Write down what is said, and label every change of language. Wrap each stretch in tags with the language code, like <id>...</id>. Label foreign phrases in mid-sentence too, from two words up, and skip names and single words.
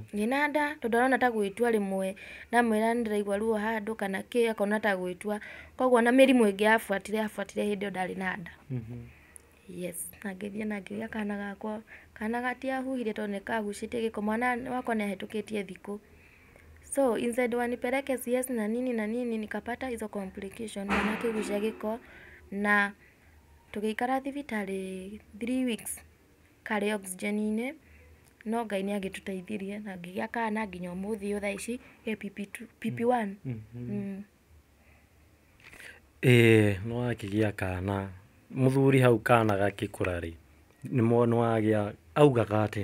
<ki>Wĩna nda tondũ arona ta gwĩtua rĩmwe, ndamwĩra nĩ ndĩraigua ruo handũ kana kĩ, akona ta gwĩtua. Koguo na mĩrimũ ĩngĩ abuatire hĩndĩ ĩyo ndarĩ na nda. Yes, na ngĩthiĩ na ngĩoya kana gakwa, kana gatiahuhire tondũ nĩkagucĩtie gĩko, mwana wakwa nĩahĩtũkĩtie thikũ.</ki> <en>So instead</en> <sw>wanipeleke CS na nini nikapata hizo complication,</sw> <ki>mwana akĩgucia gĩko, na tũgĩikara thibitarĩ 3 weeks karĩ oxygen-inĩ, no Ngai nĩagĩtũteithirie na ngĩgĩa kana nginya ũmũthĩ thaa ici ge PP1. Nĩwakĩgĩa kana, mũthuri hau kana gakĩkũra rĩ, nĩwagĩa augaga atĩa?</ki>